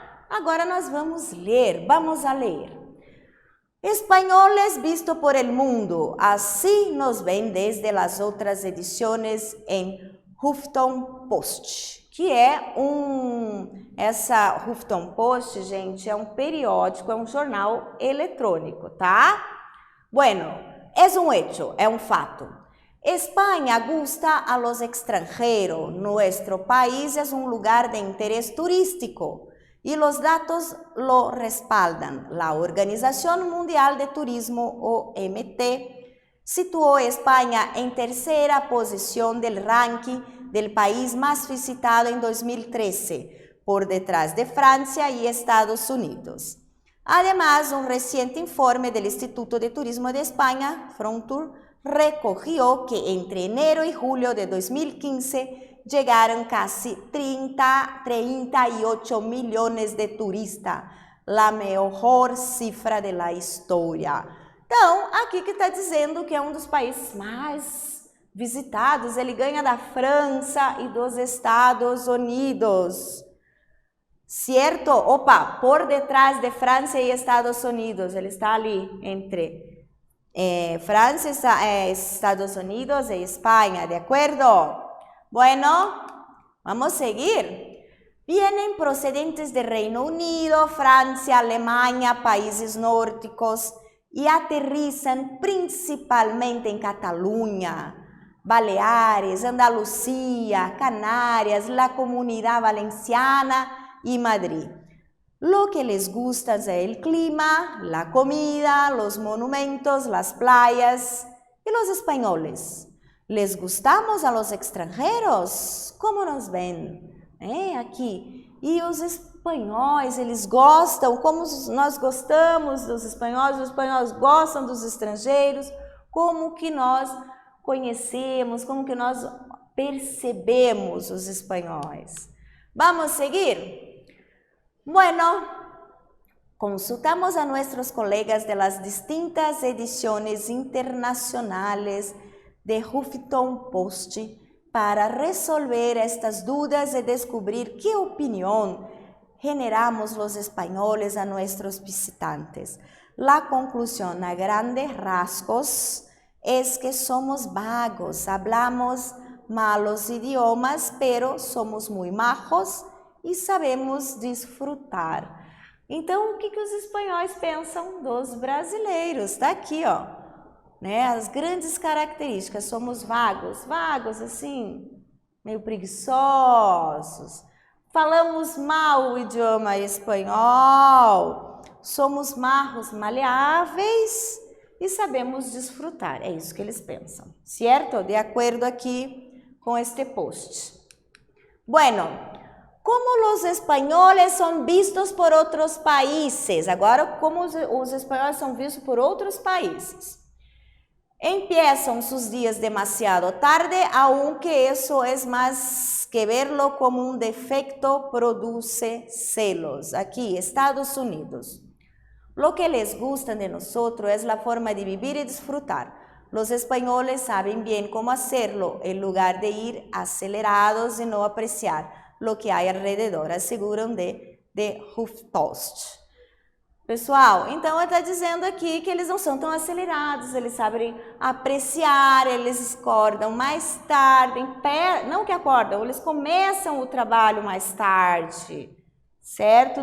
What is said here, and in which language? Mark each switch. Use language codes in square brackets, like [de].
[pt] Agora nós vamos a ler. Espanhóles [es] visto por el mundo, [pt] assim nos ven desde las outras edições em Huffington Post, que é essa Huffington Post, gente, é um periódico, é um jornal eletrônico, tá? [es] Bueno, es un hecho, [pt] é um fato. [es] España gusta a los extranjeros. Nuestro país es un lugar de interés turístico y los datos lo respaldan. La Organización Mundial de Turismo, OMT, situó España en tercera posición del ranking del país más visitado en 2013, por detrás de Francia y Estados Unidos. Además, un reciente informe del Instituto de Turismo de España, Frontour, recogió que entre enero y julio de 2015 llegaron casi 38 millones de turistas, la maior cifra de la história. [pt] Então, aqui que está dizendo que é um dos países mais visitados, ele ganha da França e dos Estados Unidos. Certo? Opa, por detrás de França e Estados Unidos, ele está ali [es] entre Francia, Estados Unidos y España, ¿de acuerdo? Bueno, vamos a seguir. Vienen procedentes de Reino Unido, Francia, Alemania, países nórdicos y aterrizan principalmente en Cataluña, Baleares, Andalucía, Canarias, la Comunidad Valenciana y Madrid. Lo que les gusta es el clima, la comida, los monumentos, las playas. ¿Y los españoles? ¿Les gustamos a los extranjeros? ¿Cómo nos ven? [pt] Aqui. E os espanhóis, eles gostam, como nós gostamos dos espanhóis, os espanhóis gostam dos estrangeiros, como que nós conhecemos, como que nós percebemos os espanhóis. Vamos seguir? Bueno, [es] Consultamos a nuestros colegas de las distintas ediciones internacionales de Huffington Post para resolver estas dudas y descubrir qué opinión generamos los españoles a nuestros visitantes. La conclusión a grandes rasgos es que somos vagos, hablamos malos idiomas, pero somos muy majos [pt] e sabemos desfrutar. Então, o que os espanhóis pensam dos brasileiros? Está aqui, ó, né? As grandes características. Somos vagos assim, meio preguiçosos. Falamos mal o idioma espanhol. Somos majos, maleáveis e sabemos desfrutar. É isso que eles pensam, certo? De acordo aqui com este post. Bueno, como os espanhóis são vistos por outros países? Agora, como os espanhóis são vistos por outros países? [es] Empiezan sus días demasiado tarde, aunque eso es más que verlo como un defecto, produce celos. Aquí, Estados Unidos. Lo que les gusta de nosotros es la forma de vivir y disfrutar. Los españoles saben bien cómo hacerlo, en lugar de ir acelerados y no apreciar lo que hay alrededor, aseguram de HuffPost. [pt] Pessoal, então ele está dizendo aqui que eles não são tão acelerados, eles sabem apreciar, eles acordam mais tarde, não que acordam, eles começam o trabalho mais tarde, certo?